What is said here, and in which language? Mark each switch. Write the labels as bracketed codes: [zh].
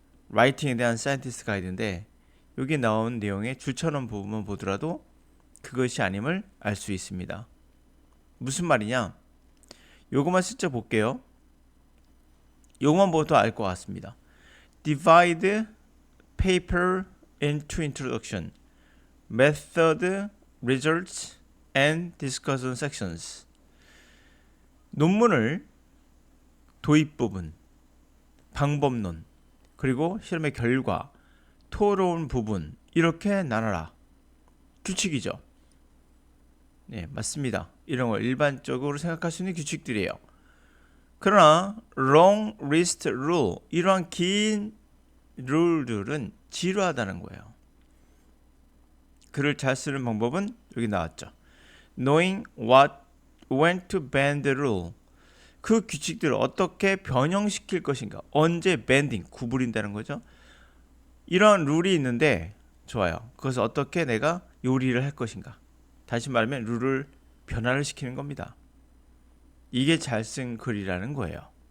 [ko] 라이팅에 대한 사이언티스트 가이드인데 여기 나온 내용의 줄처럼 부분만 보더라도 그것이 아님을 알 수 있습니다. 무슨 말이냐? 요것만 슬쩍 볼게요. 요것만 보도 알 것 같습니다. [en] Divide paper into introduction, method, results, and discussion sections. [ko] 논문을 도입 부분, 방법론, 그리고 실험의 결과, 토론 부분 이렇게 나눠라. 규칙이죠. 네, 맞습니다. 이런 걸 일반적으로 생각할 수 있는 규칙들이에요. 그러나 [en] long list rule, [ko] 이러한 긴 룰들은 지루하다는 거예요. 글을 잘 쓰는 방법은 여기 나왔죠. [en] Knowing when to bend the rule. [ko] 그 규칙들을 어떻게 변형시킬 것인가. 언제 bending, 구부린다는 거죠. 이런 룰이 있는데 좋아요. 그것을 어떻게 내가 요리를 할 것인가. 다시 말하면 룰을 변화를 시키는 겁니다. 이게 잘 쓴 글이라는 거예요.